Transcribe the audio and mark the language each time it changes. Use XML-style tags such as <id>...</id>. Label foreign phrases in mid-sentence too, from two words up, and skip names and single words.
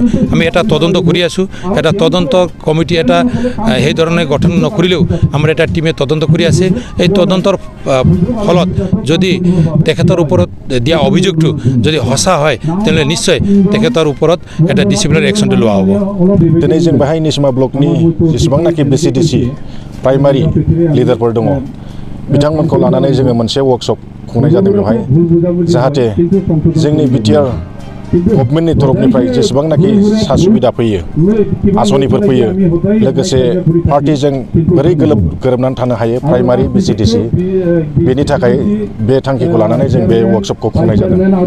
<as>আমি এটা তদন্ত কৰি আছোঁ। এটা তদন্ত কমিটি এটা সেই ধৰণে গঠন নকৰিলেও আমাৰ এটা টিমে তদন্ত কৰি আছে। এই তদন্তৰ ফলত যদি তেখেতৰ ওপৰত দিয়া অভিযোগটো যদি সঁচা হয় তেনেহ'লে নিশ্চয় তেখেতৰ ওপৰত এটা ডিচিপ্লিনাৰী একশ্যনটো লোৱা হ'ব।</as> <brx>दिनै जों बेहाय निसिमा ब्लकनि जेसेबांनाखि BCDC प्राइमारि लिडारफोर दङ बिथांमोनखौ लानानै जोङो मोनसे वर्कशप खुंनाय जादों बेवहाय जाहाथे जोंनि BTR गभर्नमेन्टनि तरफनिफ्राय जेसेबांनाखि सा सुबिदा फैयो आसनिफोर फैयो लोगोसे पार्टिजों बोरै गोरोबनानै थानो हायो प्राइमारि बिसिडिसि बेनि थाखाय बे थांखिखौ लानानै जों बे वर्कशपखौ खुंनाय जादों।</brx>